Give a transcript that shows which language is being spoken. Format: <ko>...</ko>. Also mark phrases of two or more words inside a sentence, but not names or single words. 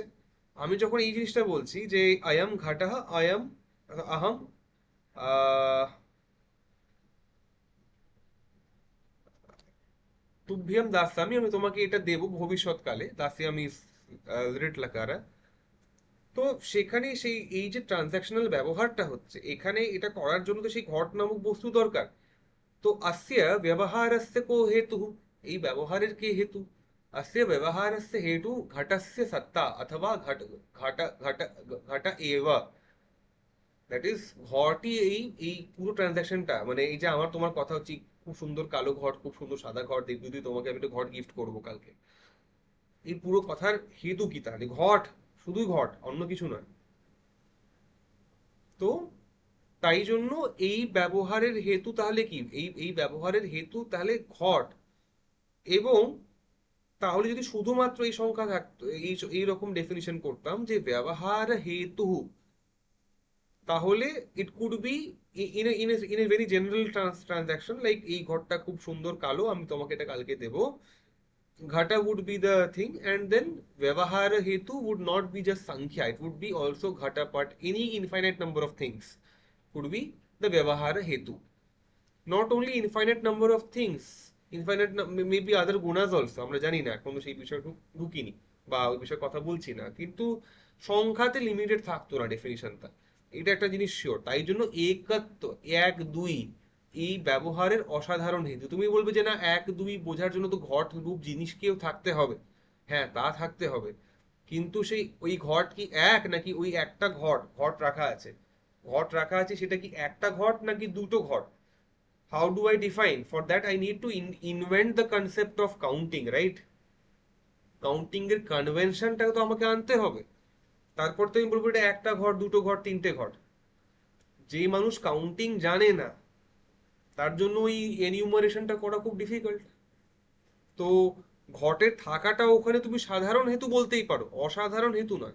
<bn>আমি যখন এই জিনিসটা বলছি যে</bn> <sa>আয়াম ঘটাহা,</sa> <bn>আয়াম,</bn> <sa>আহম আহ তুভ্যম দাস্যামি,</sa> <bn>আমি তোমাকে এটা দেব ভবিষ্যৎকালে,</bn> <sa>দাস্যামি রিট লাকারা।</sa> <bn>তো সেখানে সেই এই যে ট্রানজাকশনাল ব্যবহারটা হচ্ছে এখানে, এটা করার জন্য তো সেই ঘট নামক বস্তু দরকার। তো</bn> <sa>अस्य व्यवहारस्य को हेतुः,</sa> <bn>এই ব্যবহারের কে হেতু?</bn> <sa>अस्य व्यवहारस्य हेतु घटस्य सत्ता अथवा घट घट घट घट एव,</sa> <en>That is</en> <bn>ঘটই এই এই পুরো ট্রানজাকশনটা, মানে এই যে আমার তোমার কথা হচ্ছে, খুব সুন্দর কালো ঘট, খুব সুন্দর সাদা ঘট দেখবি তুই, তোমাকে আমি একটা ঘট গিফট করবো কালকে, এই পুরো কথার হেতু কি? তাহলে ঘট, শুধুই ঘট, অন্য কিছু নয়। তো তাই জন্য এই ব্যবহারের হেতু তাহলে কি, এই এই ব্যবহারের হেতু তাহলে ঘট। এবং তাহলে যদি শুধুমাত্র এই সংখ্যা থাকতো, এইরকম ডেফিনিশন করতাম যে ব্যবহার হেতু, তাহলে</bn> <en>It could be in a very general transaction, লাইক</en> <bn>এই ঘরটা খুব সুন্দর কালো, আমি তোমাকে এটা কালকে দেবো, ঘটা</bn> <en>would be the thing, and then</en> <sa>व्यवहार हेतु</sa> <en>would not be just sankhya, it would be also ghata, but any infinite number of things could be the</en> <sa>व्यवहार हेतु.</sa> <en>Not only infinite number of things, infinite maybe other gunas also,</en> <bn>আমরা জানি না এখনো সেই বিষয়ে ঢুকিনি বা ওই বিষয়ে কথা বলছি না, কিন্তু সংখ্যাতে লিমিটেড থাকতো না ডেফিনিশনটা, এটা একটা জিনিস শিওর। তাই জন্য একত্ব, এক দুই, এই ব্যবহারের অসাধারণ হেতু। তুমি বলবে যে না, এক দুই বোঝার জন্য তো ঘট রূপ জিনিসকেও থাকতে হবে, হ্যাঁ তা থাকতে হবে, কিন্তু সেই ওই ঘট কি এক, নাকি ওই একটা ঘট ঘট রাখা আছে, ঘট রাখা আছে সেটা কি একটা ঘট নাকি দুটো ঘট?</bn> <en>How do I define? For that I need to invent the concept of counting, right?</en> <bn>কাউন্টিং এর কনভেনশনটা তো আমাকে আনতে হবে, তারপর তো আমি বলবো এটা একটা ঘর, দুটো ঘর, তিনটে ঘর। যে মানুষ কাউন্টিং জানে না, তার জন্য ওই এনিউমারেশনটা করা খুব ডিফিকাল্ট। তো ঘটের থাকাটা ওখানে তুমি সাধারণ হেতু বলতেই পারো, অসাধারণ হেতু নয়।</bn>